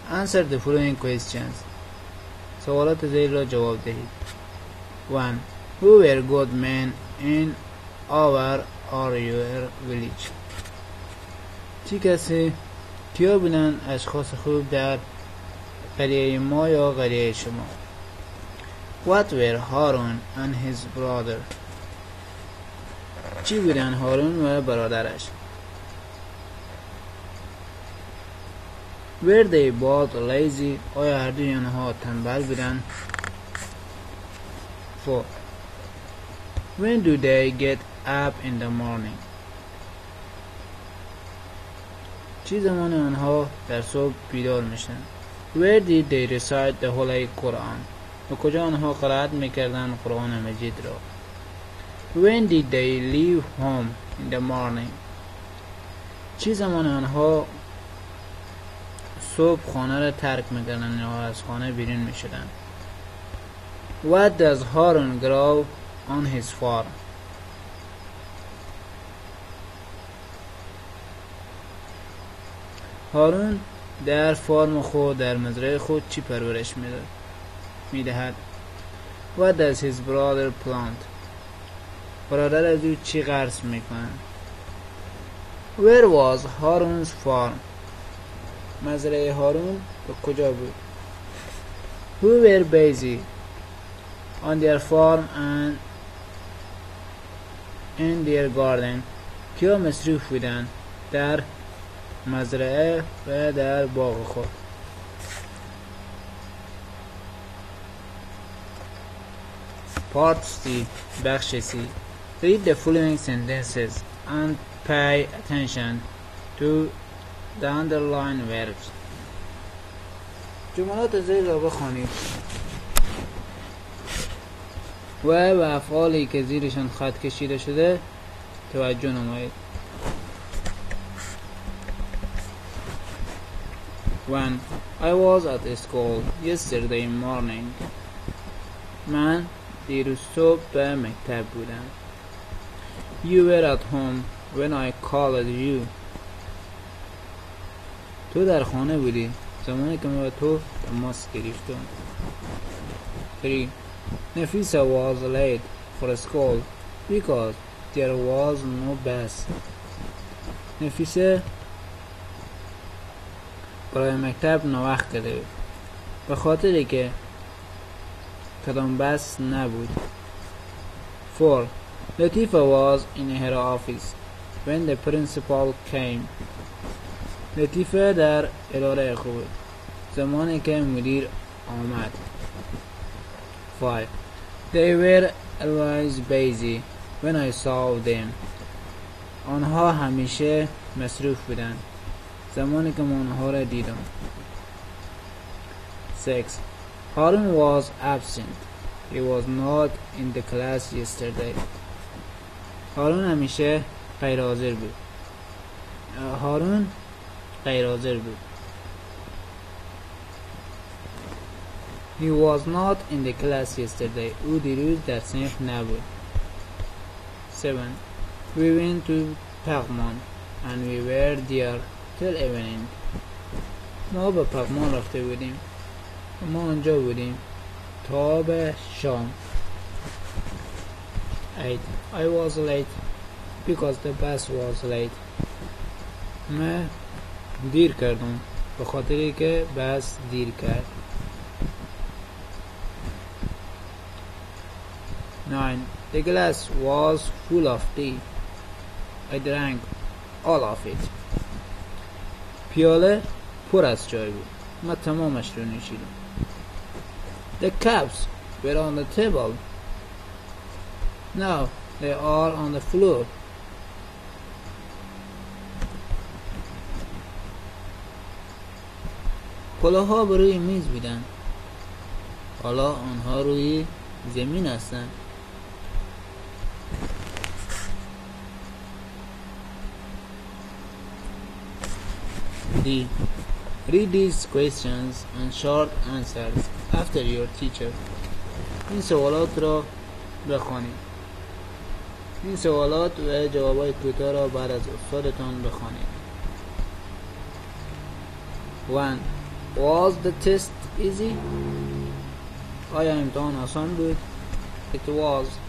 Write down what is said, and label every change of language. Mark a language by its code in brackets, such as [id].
[en] Answer the following questions. [fa] سوالات زیر را جواب دهید. 1. [en] Who were good men in our or your village? [fa] کیا بودن اشخاص خوب در قریه ما یا قریه شما؟ [en] What were Harun and his brother? [fa] چی بودن هارون و برادرش؟ [en] Were they both lazy? [fa] آیا هر دوی آنها تنبل بودند؟ 4. [en] When do they get up in the morning? [fa] چی زمان آنها در صبح بیدار میشن؟ [en] Where did they recite the Holy Quran? [fa] و کجا آنها قرائت میکردن قرآن مجید را؟ [en] When did they leave home in the morning? [fa] چه زمان آنها صبح خانه را ترک می‌کردند یا از خانه بیرون می‌شدند؟ [en] What does Harun grow on his farm? [fa] هارون در فارم خود در مزرعه خود چی پرورش می‌دهد؟ [en] What does his brother plant? [fa] برادر از او چی غرس می‌کند؟ [en] Where was Harun's farm? [fa] مزرعه هارون به کجا بود؟ [en] Who were busy on their farm and in their garden? [fa] کیا مصروف بودند در مزرعه و در باغ خود؟ [en] Part C [fa] بخش C. [en] Read the following sentences and pay attention to the underlined verbs. [fa] جملات زیر را بخوانید و به افعالی که زیرشان خط کشیده شده توجه نمایید. 1. [en] I was at school yesterday morning. [fa] من دیروز صبح به مکتب بودم. [en] You were at home when I called you. [fa] تو در خانه بودی زمانی که من به تو تماس گرفتم. 3. [en] Nafisa was late for school because there was no bus. [fa] نفیسه برای مکتب ناوقت کرده بود به خاطری که کدام بس نبود. 4. [en] Latifa was in her office when the principal came. [fa] لطیفه در اداره خود زمانی که مدیر آمد. 5. [en] They were always busy when I saw them. [fa] آنها همیشه مصروف بودند زمانی که من آنها را دیدم. [en] 6. Harun was absent. He was not in the class yesterday. [fa] هارون همیشه غیر حاضر بود. هارون غیر حاضر بود. [en] He was not in the class yesterday. [fa] او دیروز در صنف نبود. 7. [en] We went to Paghman and we were there till evening. [fa] ما به پغمان رفته بودیم. ما آنجا بودیم تا به شام. 8. [en] I was late because the bus was late. [fa] من دیر کردم به خاطری که بس دیر کرد. 9. [en] The glass was full of tea. I drank all of it. [fa] پیاله پر از چای بود. من تمامش رو نوشیدم. [en] The cups were on the table. Now they are on the floor. [fa] کلاها بروی میز بودن. حالا آنها روی زمین هستند. D. [en] Read these questions and short answers after your teacher. [fa] این سوالات را بخوانید. این سوالات و جوابای کوتاه را بعد از استادتان بخوانید. [en] 1. Was the test easy? [fa] آیا امتحان آسان بود؟ [en] It was.